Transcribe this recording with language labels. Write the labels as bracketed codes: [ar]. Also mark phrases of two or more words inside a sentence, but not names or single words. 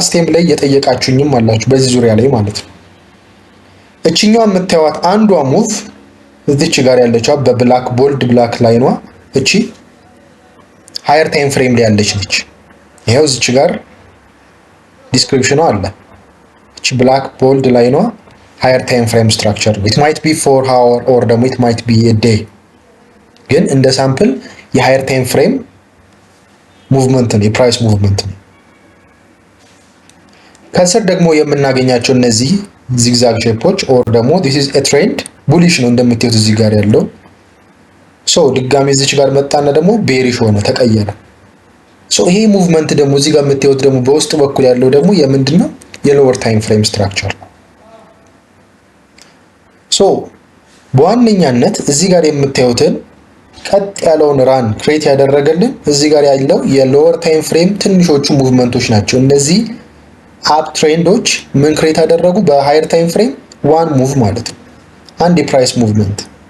[en] last time [am] ላይ የጠየቃችሁኝም አላችሁ በዚህ ዙሪያ ላይ ማለት ነው። እቺኛዋ የምታዩት አንዷ ሙቭ እዚች ጋር ያለችው [en] black bold black line [am] እቺ [en] higher time frame [am] ላይ ያለች ነች። ይሄው እዚች ጋር ዲስክሪፕሽኑ አለ። እቺ [en] black bold line higher time frame structure it might be 4 hour or [am] ደግሞ [en] it might be a day [am] ግን እንደ ሳምፕል [en] higher time frame [am] ሙቭመንት ነው፣ [en] price movement [am] ነው። ከስር ደግሞ የምናገኛቸው እነዚህ [en] zigzag shapes [am] ኦር ደግሞ [en] this is a trend [am] ቡሊሽ ነው እንደምታዩት እዚህ ጋር ያለው ድጋሚ እዚች ጋር መጣና ደግሞ ቤሪሽ ሆነ ተቀየረ። ይሄ ሙቭመንት ደግሞ እዚህ ጋር የምታዩት ደግሞ በውስጥ በኩል ያለው ደግሞ የምንድነው [en] lower time frame structure [am] ነው። በዋነኛነት እዚህ ጋር የምታዩትን ቀጥ ያለውን [en] run create [am] ያደረገልን እዚህ ጋር ያለው [en] lower time frame [am] ትንሾቹ ሙቭመንቶች ናቸው። እነዚህ [en] up trends [am] ምን ክሬት ያደረጉ [en] higher time frame one move [am] ማለት ነው፣ አንድ [en] price movement።